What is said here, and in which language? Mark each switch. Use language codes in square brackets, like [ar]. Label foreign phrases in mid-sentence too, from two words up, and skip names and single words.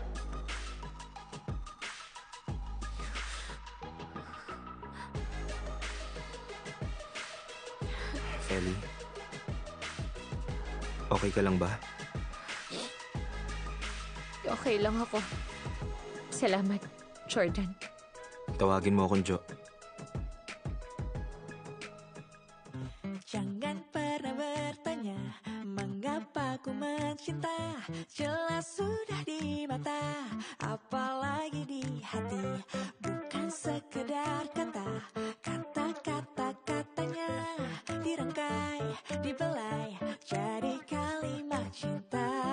[tl] Feli, okay ka lang ba? Okay lang ako. Salamat, Jordan. Tawagin mo akong Jo. [id] Jangan pernah bertanya mengapa ku mencinta. Jelas sudah di mata, apalagi di hati. Bukan sekedar kata, kata-kata-katanya dirangkai, dibelai jadi kalimat cinta.